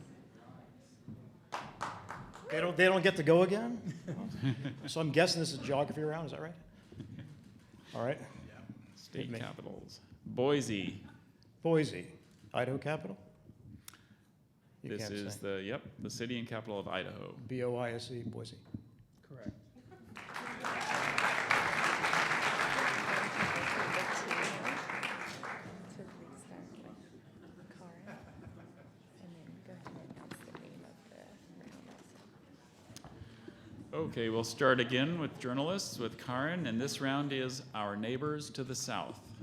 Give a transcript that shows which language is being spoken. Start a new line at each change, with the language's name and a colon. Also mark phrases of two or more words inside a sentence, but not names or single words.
English: They don't get to go again? So I'm guessing this is geography round, is that right? All right. State capitals. Boise. Boise, Idaho capital? You This can't is say. the city and capital of Idaho. B-O-I-S-E, Boise. Correct. Okay, we'll start again with journalists with Karin, and this round is our neighbors to the south.